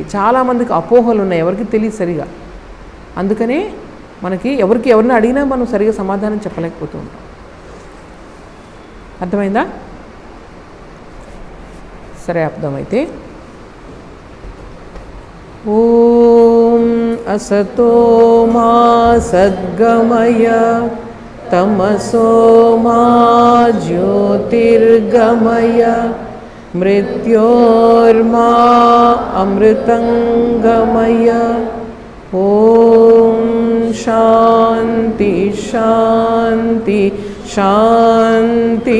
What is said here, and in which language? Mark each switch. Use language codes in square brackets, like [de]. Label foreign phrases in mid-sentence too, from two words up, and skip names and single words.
[te] చాలామందికి అపోహలు ఉన్నాయి, ఎవరికి తెలియదు సరిగా. అందుకనే మనకి ఎవరిని అడిగినా మనం సరిగా సమాధానం చెప్పలేకపోతూ ఉంటాం. అర్థమైందా? సరే, అర్థమైతే [sa] ॐ असतो मा सद्गमय तमसो मा ज्योतिर्गमय मृत्योर्मा अमृतंगमय। ओम शांति शांति शांति।